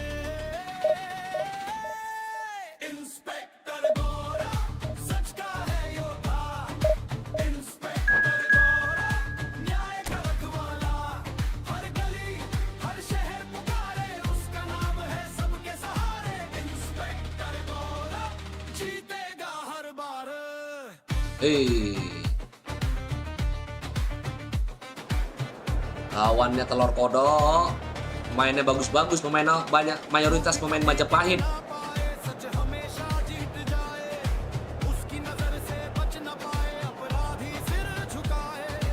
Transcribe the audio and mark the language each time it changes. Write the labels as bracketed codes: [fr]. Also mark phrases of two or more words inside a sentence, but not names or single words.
[hi] इंस्पेक्टर गोरा सच का है योद्धा इंस्पेक्टर गोरा न्याय का रखवाला हर गली हर शहर पुकारे उसका नाम है सबके सहारे इंस्पेक्टर गोरा जीतेगा हर बार [id] Lawannya telur kodok. Mainnya bagus-bagus, pemainnya banyak, mayoritas pemain Majapahit. [hi] पाए सच हमेशा जीत जाए उसकी नजर से बच न पाए अपराधी सिर झुकाए